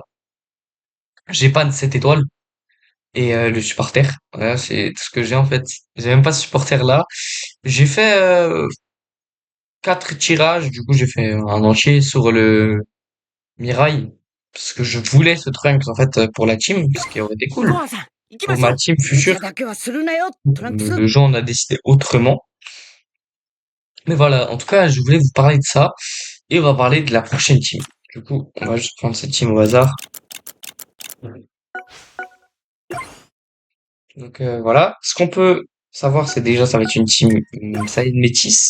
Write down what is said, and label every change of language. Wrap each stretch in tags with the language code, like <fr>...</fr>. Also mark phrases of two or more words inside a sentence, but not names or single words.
<fr>J'ai pas de 7 étoiles. Et le supporter. Voilà, c'est tout ce que j'ai en fait. J'ai même pas ce supporter là. J'ai fait 4 tirages, du coup j'ai fait un entier sur le Mirai. Parce que je voulais ce Trunks en fait pour la team, ce qui aurait été cool.</fr> <ja>ゴアさん、行き</ja> <fr>Pour</fr> <ja>まし</ja> <fr>ma</fr> <ja>ょう。</ja> <fr>team</fr> <ja>無茶</ja> <fr>future,</fr> <ja>だけはするなよ、トランクス。</ja> <fr>le jeu en a décidé autrement. Mais voilà, en tout cas, je voulais vous parler de ça. Et on va parler de la prochaine team. Du coup, on va juste prendre cette team au hasard. Donc voilà. Ce qu'on peut savoir, c'est déjà ça va être une team Saiyan métis.</fr>